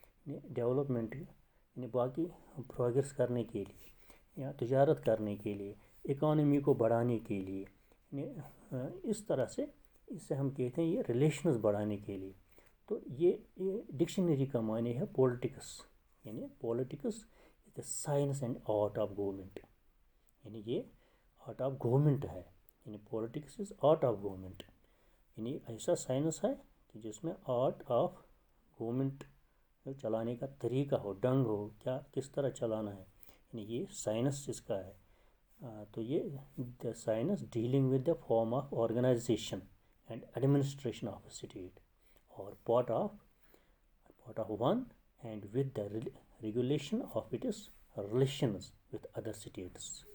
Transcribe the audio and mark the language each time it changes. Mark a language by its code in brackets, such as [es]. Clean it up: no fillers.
[ur] یعنی ڈیولپمنٹ، یعنی باقی پروگریس کرنے کے لیے یا تجارت کرنے کے لیے، اکانومی کو بڑھانے کے لیے، یعنی اس طرح سے اسے ہم کہتے ہیں یہ ریلیشنز بڑھانے کے لیے. تو یہ ڈکشنری کا معنی ہے پولیٹکس. [en] یعنی politics is the science and art of government. [ur] یعنی یہ آرٹ آف گورنمنٹ ہے. یعنی [en] Politics is art of government. [ur] یعنی ایسا سائنس ہے کہ جس میں آرٹ آف گورنمنٹ چلانے کا طریقہ ہو، ڈنگ ہو، کیا کس طرح چلانا ہے. یعنی یہ سائنس اس کا ہے. [en] تو یہ the science dealing with the form of organisation and administration of a state or part of one and with the regulation of its relations with other states.